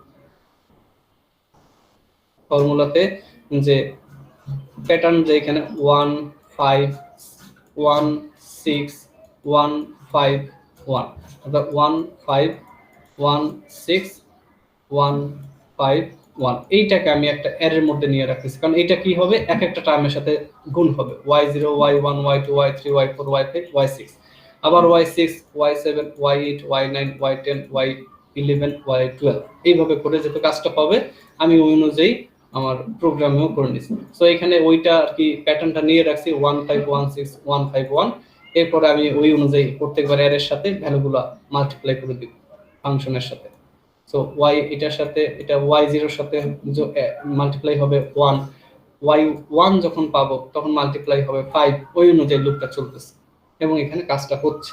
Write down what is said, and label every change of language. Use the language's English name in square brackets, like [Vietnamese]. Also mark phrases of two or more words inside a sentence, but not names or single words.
[Bangla] ফর্মুলাতে যে প্যাটার্ন যে এখানে 1 5 1 6 1 5 1 অর্থাৎ 1 5 1 6 1 5 1 এইটাকে আমি একটা অ্যারের মধ্যে নিয়ে রাখতেছি, কারণ এটা কি হবে এক একটা টার্মের সাথে গুণ হবে, y0 y1 y2 y3 y4 y5 y6, আবার y6 y7 y8 y9 y10 y11 y12 এইভাবে করে যেহেতু কাজটা হবে আমি ওই অনুযায়ী আমার প্রোগ্রামেও করে নিছি। সো এখানে ওইটা আর কি প্যাটার্নটা নিয়ে রাখছি 1516151, এরপরে আমি ওই অনুযায়ী প্রত্যেকবার অ্যারের সাথে ভ্যালুগুলো মাল্টিপ্লাই করে দিব ফাংশনের সাথে। সো y এটার সাথে এটা y0 এর সাথে মাল্টিপ্লাই হবে 1, y1 যখন পাবো তখন মাল্টিপ্লাই হবে 5, ওই অনুযায়ী লুপটা চলতেছে এবং এখানে কাজটা হচ্ছে।